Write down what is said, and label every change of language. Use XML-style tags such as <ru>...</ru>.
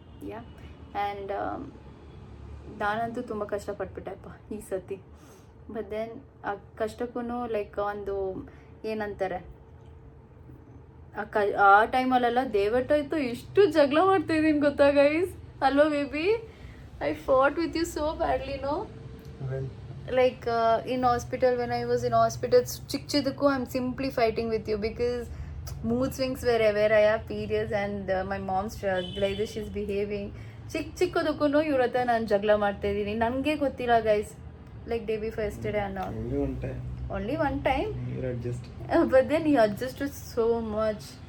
<kn>ಯಾ, and ನಾನಂತೂ ತುಂಬ ಕಷ್ಟಪಟ್ಬಿಟ್ಟೆಪ್ಪ ಈ ಸತಿ. ಬಟ್ ದೆನ್ ಆ ಕಷ್ಟಕ್ಕೂ ಲೈಕ್ ಒಂದು ಏನಂತಾರೆ, ಆ ಟೈಮಲ್ಲೆಲ್ಲ ದೇವಟ್ಟಾಯ್ತು ಇಷ್ಟು ಜಗಳ ಮಾಡ್ತಾಯಿದ್ದೀನಿ ಗೊತ್ತಾ guys.</kn> <en>Hello baby, I fought with you so badly no. Like in hospital, when I was in hospital,</en> <kn>ಚಿಕ್ಕದಕ್ಕೂ</kn> <en>I'm simply fighting with you because mood swings wherever I have periods and my mom's like this she's behaving.</en> <kn>ಚಿಕ್ಕದಕ್ಕೂ ಇವ್ರ ಹತ್ರ ನಾನು ಜಗಳ ಮಾಡ್ತಾ ಇದ್ದೀನಿ, ನನಗೆ ಗೊತ್ತಿಲ್ಲ guys.</kn> <en>Like day before yesterday and all. Only one time. You adjust. But then he adjusted so much.</en>